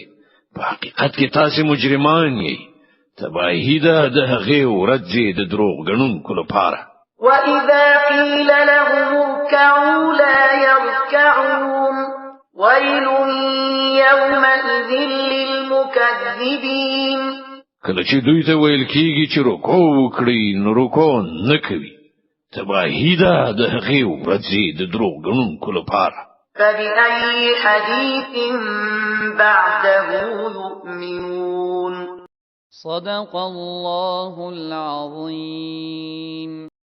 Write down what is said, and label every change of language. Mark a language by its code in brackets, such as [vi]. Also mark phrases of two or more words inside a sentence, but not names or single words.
[ps] په حقیقت کې تاسو مجرمان یئ. تباهي ده د هغې ورځې د دروغ ګڼونکو لپاره. [ar] وإذا قيل لهم اركعوا لا يركعون ويل يومئذ للمكذبين. [ps] کله چې دوی ته ویل کېږي چې رکوع وکړي نو رکوع نه کوي. تباهي ده د هغې ورځې د دروغ ګڼونکو لپاره. [ar] فبأي حديث بعده يؤمنون. صدق الله العظيم.